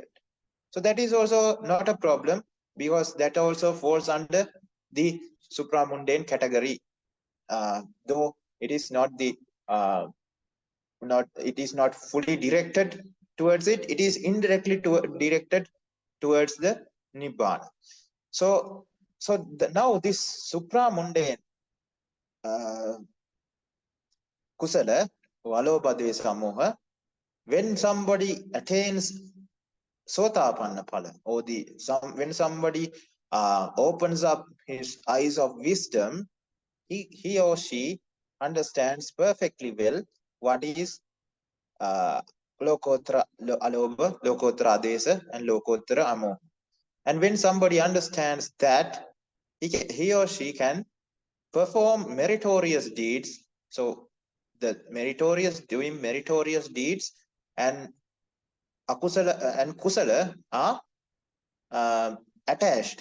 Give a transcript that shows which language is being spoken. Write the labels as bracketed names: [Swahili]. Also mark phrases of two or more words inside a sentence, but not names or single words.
[English] So that is also not a problem, because that also falls under the supramundane category. Though it is not not fully directed towards it, it is indirectly directed towards the Nibbana. So now this supramundane [Pali] kusala, alobha dvesha moha, [English] when somebody attains [Pali] sotapanna phala, [English] or when somebody opens up his eyes of wisdom, he or she understands perfectly well what is [Pali] lokottara alobha, lokottara adesa, [English] and [Pali] lokottara amoha. [English] And when somebody understands that, he or she can perform meritorious deeds. So the doing meritorious deeds and akusala and kusala are attached.